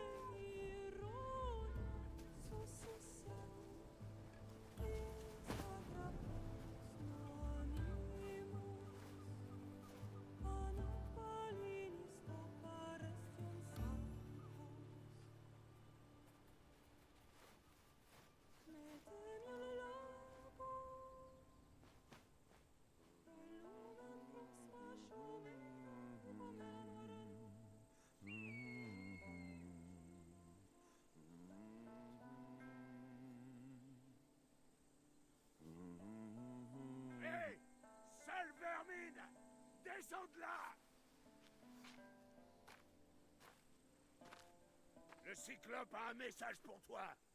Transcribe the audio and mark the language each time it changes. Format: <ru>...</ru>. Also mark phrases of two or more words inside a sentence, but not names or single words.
<fr>ironias successem, instagrapos nonimus, anapalinis taparestion sancos. Mettemi alle lago, bellugan proxima sciomera, comemorano. Hé, sale vermine! Descends de là! Le Cyclope a un message pour toi!</fr>